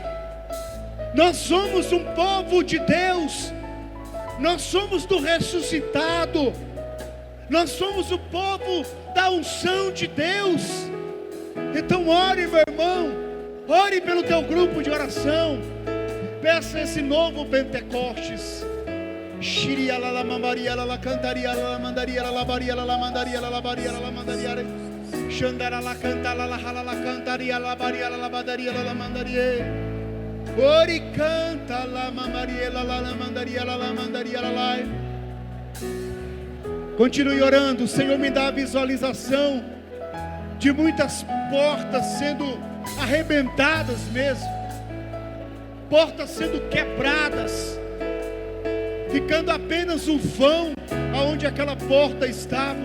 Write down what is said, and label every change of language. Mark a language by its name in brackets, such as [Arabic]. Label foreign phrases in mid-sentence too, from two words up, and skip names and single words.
[Portuguese] Nós somos um povo de Deus, nós somos do ressuscitado, nós somos o povo da unção de Deus. Então ore, meu irmão, ore pelo teu grupo de oração, peça esse novo Pentecostes. Shiria la mamaria la cantaria la mandaria la baria la mandaria la baria la mandaria Shandara la canta la hala la cantaria la baria la badaria la mandaria Ori canta la mamaria la mandaria la mandaria la. Continue orando. O Senhor me dá a visualização de muitas portas sendo arrebentadas mesmo, portas sendo quebradas, ficando apenas um vão aonde aquela porta estava.